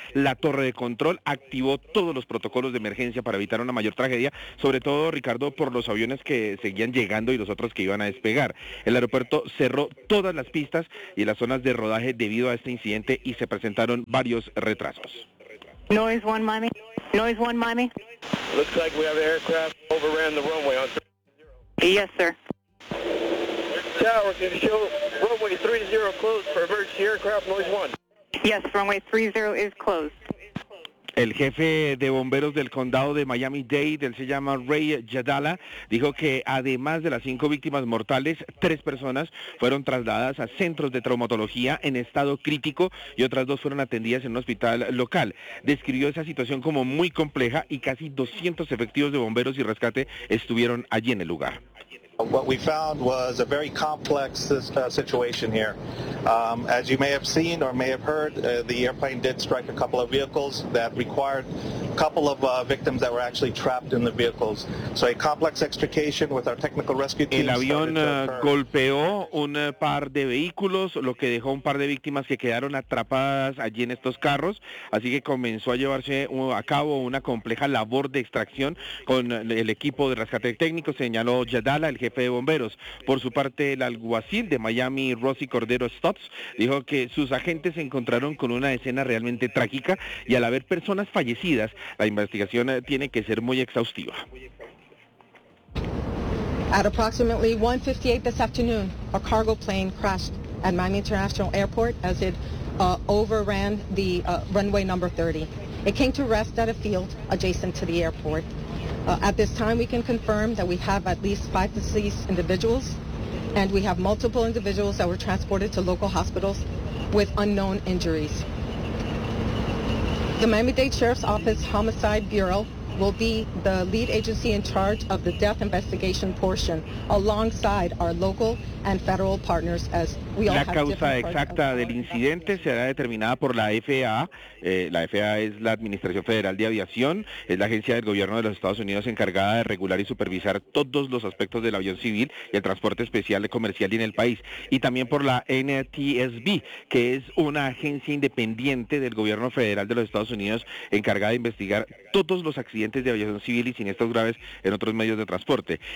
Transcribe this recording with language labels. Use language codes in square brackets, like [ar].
[es] La torre de control activó todos los protocolos de emergencia para evitar una mayor tragedia, sobre todo, Ricardo, por los aviones que seguían llegando y los otros que iban a despegar. El aeropuerto cerró todas las pistas y las zonas de rodaje debido a este incidente y se presentaron varios retrasos. [en] Noise one, Miami. Noise one, Miami. Looks like we have aircraft overran the runway on 30. Yes, sir. Tower, can you show runway 30 closed for emergency aircraft, noise one? Yes, runway 30 is closed. [es] El jefe de bomberos del condado de Miami-Dade, él se llama Ray Yadala, dijo que además de las 5 víctimas mortales, 3 personas fueron trasladadas a centros de traumatología en estado crítico y otras 2 fueron atendidas en un hospital local. Describió esa situación como muy compleja y casi 200 efectivos de bomberos y rescate estuvieron allí en el lugar. [en] What we found was a very complex situation here. As you may have seen or may have heard, the airplane did strike a couple of vehicles that required a couple of victims that were actually trapped in the vehicles. So a complex extrication with our technical rescue team. [es] El avión golpeó un par de vehículos, lo que dejó un par de víctimas que quedaron atrapadas allí en estos carros. Así que comenzó a llevarse a cabo una compleja labor de extracción con el equipo de rescate técnico, señaló Yadala, el jefe de bomberos. Por su parte, el alguacil de Miami, Rosy Cordero Stubbs, dijo que sus agentes se encontraron con una escena realmente trágica y al haber personas fallecidas, la investigación tiene que ser muy exhaustiva. [en] At approximately 1:58 this afternoon, a cargo plane crashed at Miami International Airport as it overran the runway number 30. It came to rest at a field adjacent to the airport. At this time, we can confirm that we have at least 5 deceased individuals, and we have multiple individuals that were transported to local hospitals with unknown injuries. The Miami-Dade Sheriff's Office Homicide Bureau will be the lead agency in charge of the death investigation portion alongside our local and federal partners as we all have. [es] La causa exacta del incidente será determinada por la FAA. La FAA es la Administración Federal de Aviación, es la agencia del gobierno de los Estados Unidos encargada de regular y supervisar todos los aspectos del avión civil y el transporte especial y comercial en el país, y también por la NTSB, que es una agencia independiente del gobierno federal de los Estados Unidos encargada de investigar todos los accidentes de aviación civil y siniestros graves en otros medios de transporte.